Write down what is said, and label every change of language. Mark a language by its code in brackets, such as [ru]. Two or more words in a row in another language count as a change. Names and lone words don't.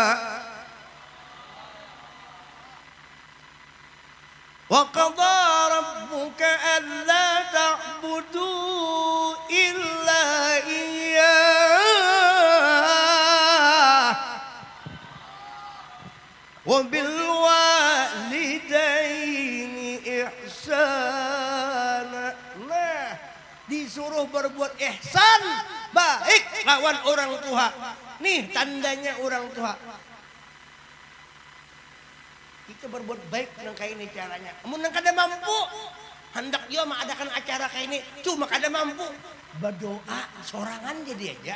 [ar] وَقَضَى رَبُّكَ أَلَّا تَعْبُدُوا إِلَّا إِيَّاهُ وَبِالْوَالِدَيْنِ إِحْسَانًا. [bjn] Nah, disuruh berbuat ihsan, baik lawan orang tua. Nih tandanya orang tua. Kita berbuat baik dengan kayak ini caranya. Mun kada mampu, hendak dia mengadakan acara kayak ini, cuma kada mampu, berdoa sorangan jadi aja.